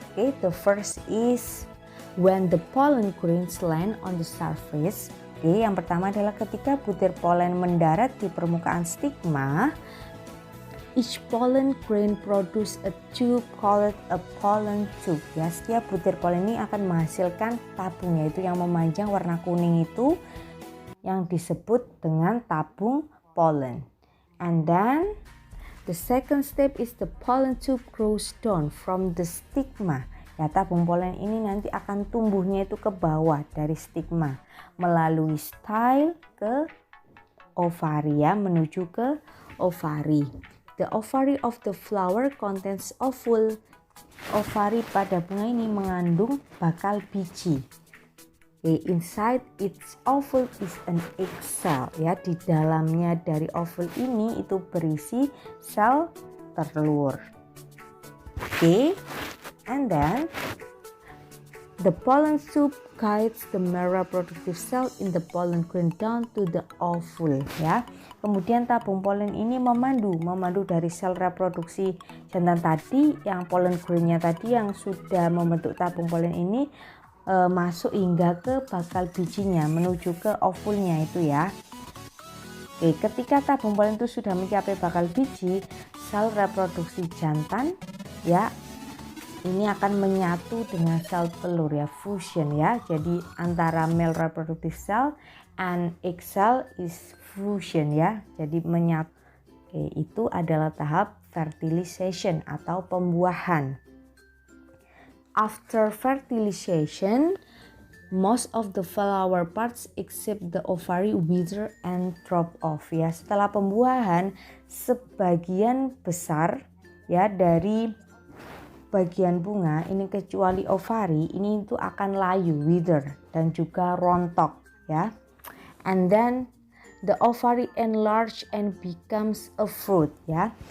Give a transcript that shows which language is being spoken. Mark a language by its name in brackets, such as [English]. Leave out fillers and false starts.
[English] Okay, the first is when the pollen grains land on the surface. [Indonesian] Okay, yang pertama adalah ketika butir polen mendarat di permukaan stigma. [English] Each pollen grain produce a tube called a pollen tube. [Indonesian] Ya, setiap butir polen ini akan menghasilkan tabung, yaitu yang memanjang warna kuning itu yang disebut dengan tabung pollen. [English] And then the second step is the pollen tube grows down from the stigma. [Indonesian] Ya, tabung polen ini nanti akan tumbuhnya itu ke bawah dari stigma melalui style ke ovari ya, menuju ke ovari. [English] The ovary of the flower contains ovule. [Indonesian] Ovari pada bunga ini mengandung bakal biji. [English] Inside its ovule is an egg cell. [Indonesian] Ya, di dalamnya dari ovule ini itu berisi sel telur. [English] And then the pollen tube guides the male reproductive cell in the pollen grain down to the ovule, ya. [Indonesian] Kemudian tabung polen ini memandu dari sel reproduksi jantan tadi, yang pollen grainnya tadi yang sudah membentuk tabung polen ini masuk hingga ke bakal bijinya menuju ke ovulnya itu ya. Oke, ketika tabung polen itu sudah mencapai bakal biji, sel reproduksi jantan ya ini akan menyatu dengan sel telur ya, fusion ya. Jadi antara [English] male reproductive cell and egg cell is fusion [Indonesian] ya. Jadi menyatu. Oke, itu adalah tahap fertilization atau pembuahan. [English] After fertilization, most of the flower parts except the ovary wither and drop off ya. [Indonesian] Setelah pembuahan, sebagian besar ya dari bagian bunga ini kecuali ovari ini itu akan layu, wither, dan juga rontok ya. [English] And then the ovary enlarge and becomes a fruit ya.